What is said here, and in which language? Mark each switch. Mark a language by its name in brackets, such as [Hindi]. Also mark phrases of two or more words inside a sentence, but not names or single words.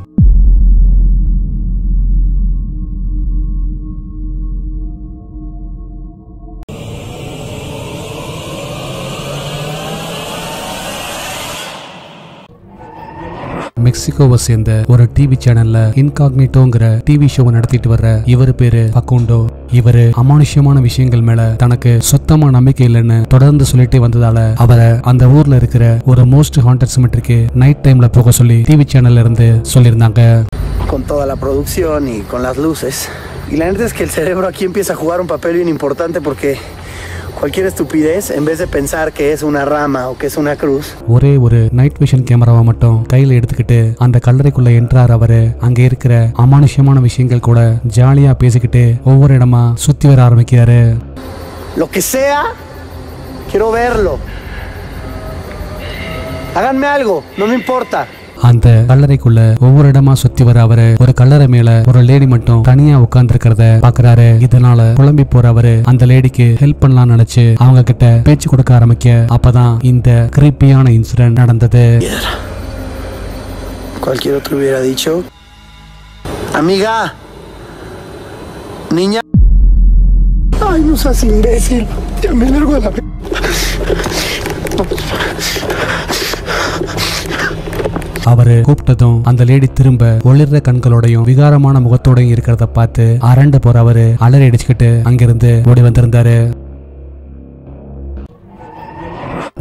[Tamil] மெக்சிகோவை சேர்ந்த ஒரு [English] TV channel [Tamil] இன்காக்னிட்டோங்கிற [English] TV show [Tamil] நடத்திட்டு வர்ற இவர் பேரு பக்குண்டோ. இவரு அமானுஷ்யமான விஷயங்கள் மேல தனக்கு சுத்தமா நம்பிக்கை இல்லைன்னு தொடர்ந்து சொல்லிட்டே வந்ததால அவரை அந்த ஊர்ல இருக்கிற ஒரு [English] most haunted cemetery night time [Tamil] போக சொல்லி [English] TV channel [Tamil] இருந்து சொல்லியிருந்தாங்க. [Spanish] Con toda la producción y con las luces. Y la neta es que el cerebro aquí empieza a jugar un papel bien importante porque cualquier estupidez, en vez de pensar que es una rama o que es una cruz. [Tamil] ஒரே ஒரு [English] night vision camera [Tamil] மட்டும் கையில எடுத்துக்கிட்டு அந்த கல்லறைக்குள்ள என்ட்ரார் அவரு. அங்க இருக்கிற அமானுஷ்யமான விஷயங்கள் கூட ஜாலியா பேசிக்கிட்டு ஒவ்வொரு இடமா சுத்தி வர ஆரம்பிக்கிறாரு. [Spanish] Lo que sea, quiero verlo. Háganme algo, no me importa. [Tamil] அந்த கல்லறைக்குள்ள ஒவ்வொரு இடமா சுத்தி வர அவரு ஒரு கல்லறை மேல ஒரு லேடி மட்டும் தனியா உட்கார்ந்து இருக்கிறத பாக்குறாரு. இதனால புலம்பி போற அவரு அந்த லேடிக்கு ஹெல்ப் பண்ணலாம்னு நினைச்சு அவங்க கிட்ட பேச்சு கொடுக்க ஆரம்பிக்க அப்பதான் இந்த [English] creepy incident [Tamil] நடந்தது. [Spanish] Cualquier otro hubiera dicho, amiga, niña. Ay, no seas imbécil. Ya me largo de la. [Tamil] அவரு கூப்பிட்டதும் அந்த லேடி திரும்ப ஒளிர்ற கண்களோடையும் விகாரமான முகத்தோடையும் இருக்கிறத பார்த்து அரண்டு போற அவரு அலறி அடிச்சுக்கிட்டு அங்கிருந்து ஓடி வந்திருந்தாரு.